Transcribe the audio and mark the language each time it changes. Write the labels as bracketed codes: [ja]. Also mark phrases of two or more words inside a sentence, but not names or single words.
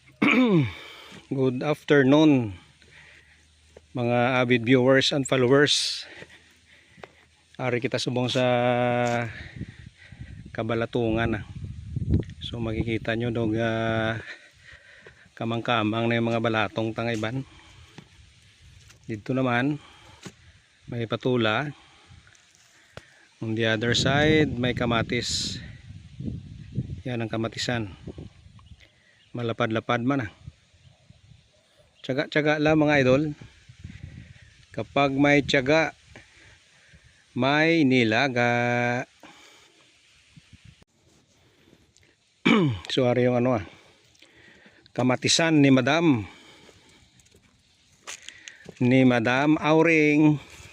[en] Good afternoon mga avid viewers and followers. [hil] Ari kita subong sa Kabalatungan. [tl] So makikita nyo dog kamang-kamang na yung mga balatong tangayban. Dito naman may patula. [en] On the other side [tl] may kamatis. Yan ang kamatisan. Malapad-lapad man. Tiyaga-tiyaga lang mga idol. Kapag may tiyaga, may nilaga. So ari yung kamatisan ni Madam Auring.